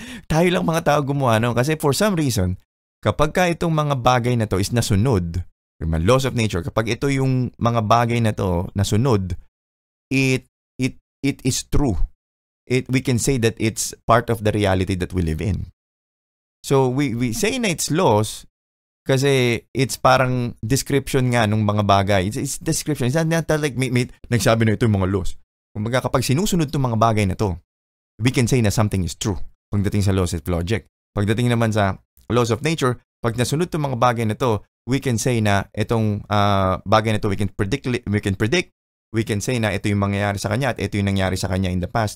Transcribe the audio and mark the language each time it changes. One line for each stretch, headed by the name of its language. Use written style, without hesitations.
Filipino: Tayo lang mga tao gumawa no? Kasi
English: for some reason,
Filipino: kapag ka itong mga bagay na to is nasunod, yung mga laws of nature, kapag ito yung mga bagay na to nasunod,
English: it is true. We can say that it's part of the reality that we live in.
Filipino: So we say na it's laws kasi it's parang description nga ng mga bagay.
English: It's description. It's not like
Filipino: may nagsabi na ito yung mga laws. Kumbaga kapag sinusunod itong mga bagay na to,
English: we can say na something is true
Filipino: pagdating sa laws of logic. Pagdating naman sa laws of nature,
English: pag nasunod itong mga bagay na to, we can say na itong bagay na to we can predict, we can say na ito yung mangyayari sa kanya at ito yung nangyari sa kanya in the past.